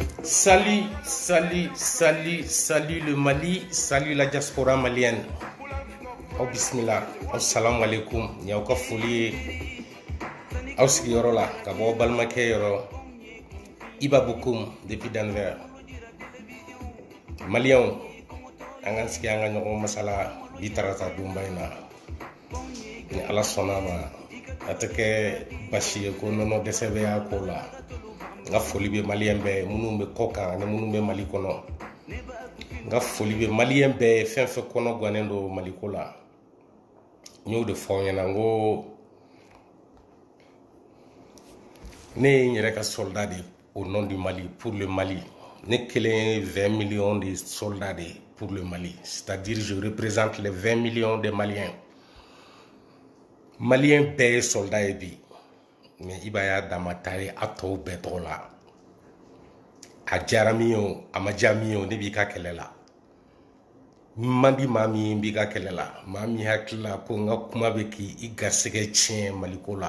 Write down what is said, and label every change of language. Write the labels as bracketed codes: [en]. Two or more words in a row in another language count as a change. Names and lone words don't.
[fr] Salut, salut le Mali, salut la diaspora malienne. Au bismillah, [ar] assalamu alaikum, [bm] y'aw ka foli aw sigiyɔrɔ la ka bɔ balimakɛ yɔrɔ Iba Bokoum depuis Denver. Maliens, an ka sigi an ka ɲɔgɔn masala bi tarata donba in na. Ni Ala sɔnna ma a tɛ kɛ basi ye ko nɔnɔ dɛsɛ bɛ y'a ko la. Nga foli be malien bɛɛ minnu be kɔ kan ani minnu be Mali kɔnɔ. Nga foli be malien bɛɛ fɛn fɛn kɔnɔ gannen do Mali ko la. N y'o de fɔ aw ɲɛna n ko ne ye n yɛrɛ ka soldat de [fr] au nom du Mali pour le Mali. [bm] Ne kelen [fr] 20 millions de soldats de pour le Mali. C'est-à-dire je représente les 20 millions de Maliens. [bm] Maliens bɛɛ ye soldat ye bi. Mais Iba y'a dama ta ye a tɔw bɛɛ tɔgɔ la. A diyara min ye o a ma diya min ye o ne b'i ka kɛlɛ la. Man di maa min b'i ka kɛlɛ la. Maa min hakili la ko n ka kuma bɛ k'i garisɛgɛ tiɲɛ Maliko la.